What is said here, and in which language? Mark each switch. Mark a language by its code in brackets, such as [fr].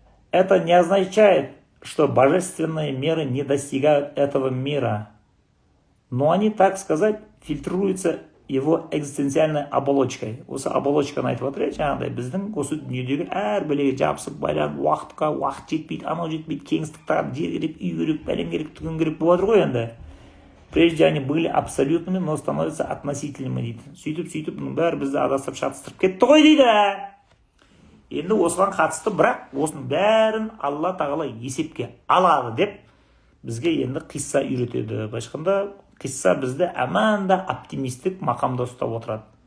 [ru] Это не означает, что божественные меры не достигают этого мира, но они, так сказать, фильтруются его экзистенциальной оболочкой. [kk] Осы оболочканы айтып отыр, жаңағыдай біздің осы дүниедегі әр бәлеге жабысып байланып, уақыт жетпейді, анау жетпейді, кеңістік тағып, жер керек, үй керек, бәлем керек, түген керек болып отыр ғой енді. [ru] Прежде они были абсолютными, но становятся относительными [kk] дейді. Сөйтіп, бұның бәрі бізді адастырып шатыстырып кетті ғой дейді. Енді осыған қатысты, бірақ осының бәрін Алла тағала есепке алады деп бізге енді қисса үйретеді. Башқанда қисса бізді аманда оптимистік мақамда ұстап отырады.